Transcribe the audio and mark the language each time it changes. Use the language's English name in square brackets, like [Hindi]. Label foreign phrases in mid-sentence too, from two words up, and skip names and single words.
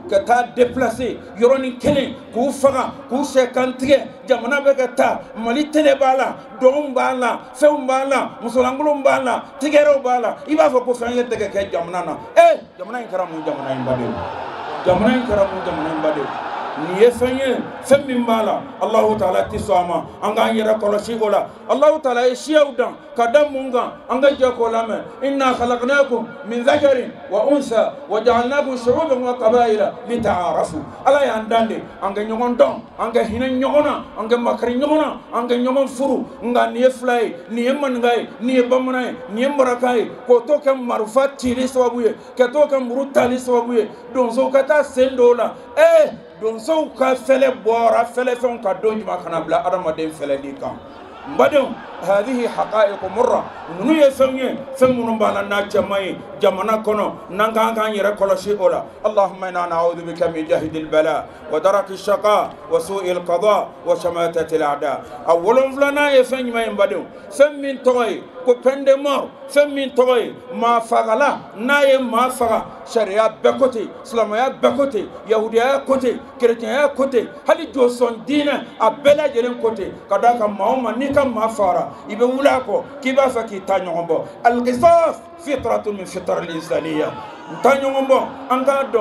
[Bambara] ka taa déplacer yoroni kelen k'u faga k'u sɛkan tigɛ jamana bɛ ka taa Mali tɛnɛ b'a la dɔnw b'a la fɛnw b'a la musolankolonw b'a la tigɛrɛw b'a la i b'a fɔ ko fɛn ye tɛ ka kɛ jamana na jamana in kɛra mun jamana in badenw jamana in kɛra mun jamana in badenw ni ye fɛn ye fɛn min b'a la [Arabic] الله تعالى [Bambara] ti sɔn a ma an k'an yɛrɛ kɔlɔsi o la [Arabic] الله تعالى [Bambara] ye siyaw dan ka da mun kan an ka jɛ k'o lamɛn [Arabic] إنا خلقناكم من ذكر وأنثى وجعلناكم شعوبا وقبائل لتعارفوا [Bambara] Ala y'an dan de an ka ɲɔgɔn dɔn an ka hinɛ ɲɔgɔn na an ka makari ɲɔgɔn na an ka ɲɔgɔn furu nka nin ye fila ye nin ye maninka ye nin ye bamanan ye nin ye maraka ye k'o to kɛ marifa cili sababu ye ka to kɛ muru tali sababu ye donsow ka taa sen dɔw la donsow ka fɛlɛ bɔra fɛlɛfɛnw ka don juma kana bila adamaden fɛlɛli kan badenw [Arabic] هذه حقائق مرة [Bambara] nunu ye fɛn ye fɛn minnu b'a la n'a cɛman ye jamana kɔnɔ n'an kan k'an yɛrɛ kɔlɔsi o la [Arabic] اللهم إنا نعوذ بك من جهد البلاء ودرك الشقاء وسوء القضاء وشماتة الأعداء [Bambara] a wolonfilanan ye fɛn jumɛn ye badenw fɛn min tɔgɔ ye ko [French] peine de mort [Bambara] fɛn min tɔgɔ ye maa fagala n'a ye maa faga sariya bɛɛ ko ten silamɛya bɛɛ ko ten yahudiyaya ko ten kerecɛnya ko ten hali jɔsɔn diinɛ a bɛɛ lajɛlen ko ten ka d'a kan maa o maa n'i ka maa fagara i bɛ wuli a kɔ k'i b'a fɛ k'i ta ɲɔgɔn bɔ [Arabic] القصاص فطرة من فطر الإنسانية [Bambara] ta ɲɔgɔn bɔ an k'a dɔn